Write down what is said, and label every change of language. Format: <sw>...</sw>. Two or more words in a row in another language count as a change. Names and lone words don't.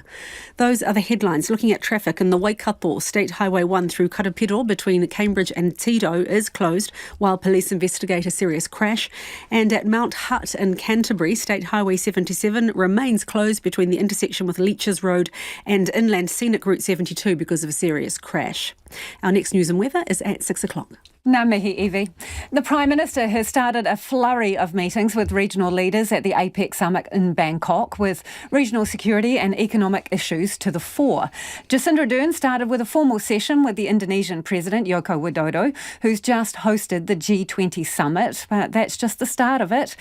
<en>Those are the headlines. Looking at traffic in the Waikato State Highway 1 through Karapiro between Cambridge and Tido is closed while police investigate a serious crash. And at Mount Hutt in Canterbury, State Highway 77 remains closed between the intersection with Leeches Road and Inland Scenic Route 72 because of a serious crash. Our next news and weather is at 6 o'clock.</en> <mi>Ngā mihi, Evie.</mi> <en>The Prime Minister has started a flurry of meetings with regional leaders at the APEC summit in Bangkok, with regional security and economic issues to the fore. Jacinda Ardern started with a formal session with the Indonesian President, Joko Widodo, who's just hosted the G20 summit, but that's just the start of it.</en>